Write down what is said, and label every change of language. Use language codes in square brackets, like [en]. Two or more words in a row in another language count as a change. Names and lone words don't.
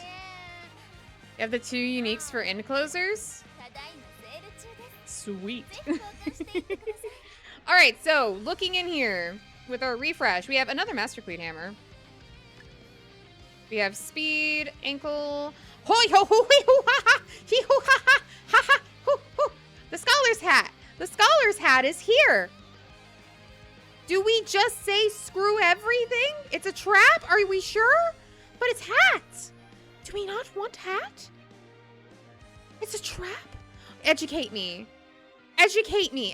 [en] You have the 2 uniques for end closers? Sweet. Alright, so, looking in here, with our refresh, we have another Master Queen Hammer. We have speed, ankle... Hoi ho ho ho ha ha! Hee ho ha ha! Ha ha! Hoo hoo! The Scholar's Hat! The Scholar's Hat is here! Do we just say screw everything? It's a trap? Are we sure? But it's hat! Do we not want hat? It's a trap? Educate me. Educate me.